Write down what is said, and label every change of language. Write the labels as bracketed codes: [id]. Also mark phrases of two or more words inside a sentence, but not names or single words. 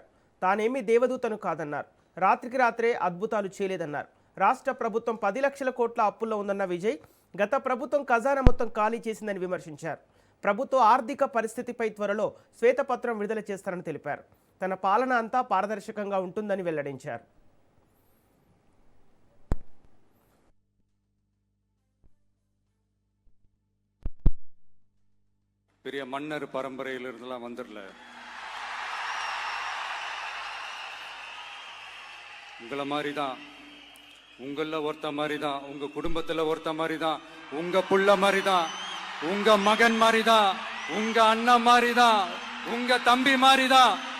[te] తానేమీ దేవదూతను కాదన్నారు. రాత్రికి రాత్రే అద్భుతాలు చేయలేదన్నారు. రాష్ట్ర ప్రభుత్వం 10 లక్షల కోట్ల అప్పుల్లో ఉందన్న విజయ్ గత ప్రభుత్వం ఖజానా మొత్తం ఖాళీ చేసిందని విమర్శించారు. ప్రభుత్వ ఆర్థిక పరిస్థితిపై త్వరలో శ్వేతపత్రం విడుదల చేస్తారని తెలిపారు. తన పాలన అంతా పారదర్శకంగా ఉంటుందని వెల్లడించారు. [ta] பெரிய மன்னர் பரம்பரையிலிருந்தெல்லாம் வந்துடல. உங்களை மாதிரி தான், உங்கள ஒருத்த மாதிரி தான், உங்க குடும்பத்துல ஒருத்த மாதிரி தான், உங்க புள்ள மாதிரி தான், உங்க மகன் மாதிரி தான், உங்க அண்ணன் மாதிரி தான், உங்க தம்பி மாதிரி தான்.